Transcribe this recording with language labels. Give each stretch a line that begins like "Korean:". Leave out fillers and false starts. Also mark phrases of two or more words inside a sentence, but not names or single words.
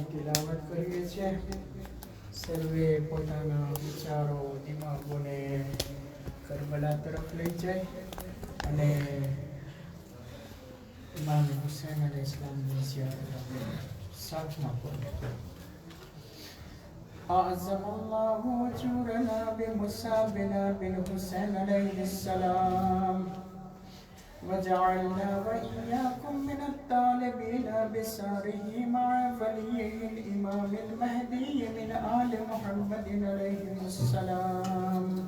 Gujarati: તિલાવત કરીએ છીએ સર્વે પોતાના વિચારો દિમાગોને કરબલા તરફ લઈ જાય અને ઇમામ હુસૈન અલૈહિ ઇસ્લામની ઝિયારત આપણે સાથમાં કરીએ
Arabic: أعظم الله أجورنا بمصابنا بالحسين عليه السلام وجعلنا وإياكم من الطالبين بساره مع وليه الإمام المهدي من آل محمد عليه السلام